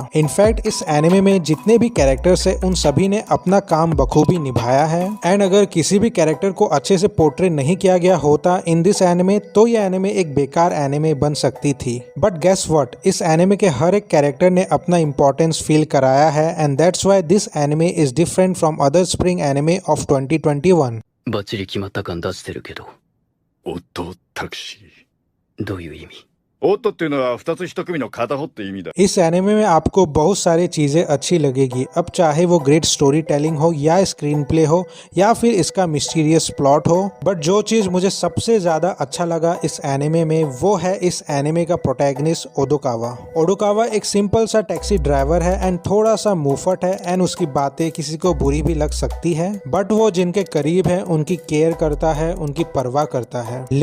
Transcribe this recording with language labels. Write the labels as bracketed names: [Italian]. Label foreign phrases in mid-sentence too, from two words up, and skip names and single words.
[Hindi] इनफैक्ट इस एनिमे में जितने भी कैरेक्टर्स है उन सभी ने अपना काम बखूबी निभाया है, एंड अगर किसी भी कैरेक्टर को अच्छे से पोर्ट्रे नहीं किया गया होता [English] in this anime [Hindi] तो यह एनिमे एक बेकार एनिमे बन सकती थी। [English] but guess what, [Hindi] इस एनिमे के हर एक कैरेक्टर ने अपना इंपॉर्टेंस फील कराया है, [English] and that's why this anime is different from other spring anime of 2021. [Japanese] バッチリ決まった感出してるけど、オットタクシー。どういう意味？オットっていうのは2つ1組の片方って意味だ。 [Hindi] इस एनिमे में आपको बहुत सारी चीजें अच्छी लगेगी, अब चाहे वो [English] great story telling [Hindi] हो या [English] screen play [Hindi] हो या फिर इसका [English] mysterious plot [Hindi] हो, बट जो चीज मुझे सबसे ज्यादा अच्छा लगा इस एनिमे में वो है इस एनिमे का प्रोटैगनिस्ट ओदोकावा। ओदोकावा एक सिंपल सा [English] taxi driver [Hindi] है एंड थोड़ा सा मुफट है, एंड उसकी बातें किसी को बुरी भी लग सकती है, बट वो जिनके करीब है उनकी केयर करता है, उनकी परवाह करता है।